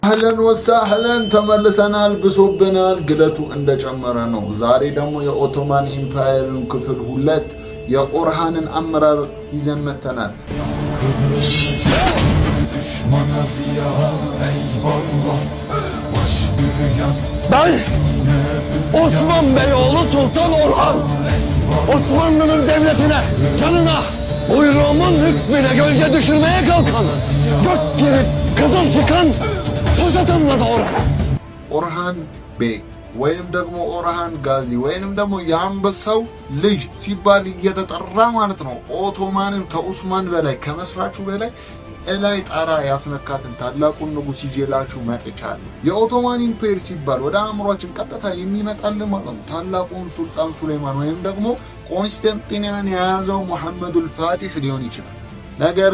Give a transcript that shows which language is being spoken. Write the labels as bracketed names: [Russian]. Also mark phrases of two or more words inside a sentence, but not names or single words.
[Amharic] አህለን ወሳህለን ተመልሰናል። ብሶብናል። ግለቱ እንደጨመረ ነው። ዛሬ ደግሞ የኦቶማን ኢምፓየርን ክፍል 2 የኦርሃንን አመራር ይዘን መተናል። [Turkish] Ben Osman Beyoğlu Sultan Orhan, Osmanlı'nın devletine, canına, buyruğumun hükmüne gölge düşürmeye kalkan, gök girip kızıl çıkan pusatımla doğru. [Amharic] ኦርሃን ቤይ ወይንም ደግሞ ኦርሃን ጋዚ ወይንም ደግሞ የአንበሳው ልጅ ሲባል እየተጠራ ማለት ነው። ኦቶማንን ከኡስማን በላይ ከመስራቹ በላይ እላይ ጣራ ያስነካትን ታላቁን ንጉስ ይዤላችሁ መጥቻለሁ። የኦቶማን ኢምፔር ሲባል ወደ አእምሮአችን ቀጥታ የሚመጣልን ማለት ነው ታላቁን ሱልጣን ሱሌማን ወይም ደግሞ ኮንስታንቲኒያን የያዘው ሙሐመዱል ፋቲህ ሊሆን ይችላል። ነገር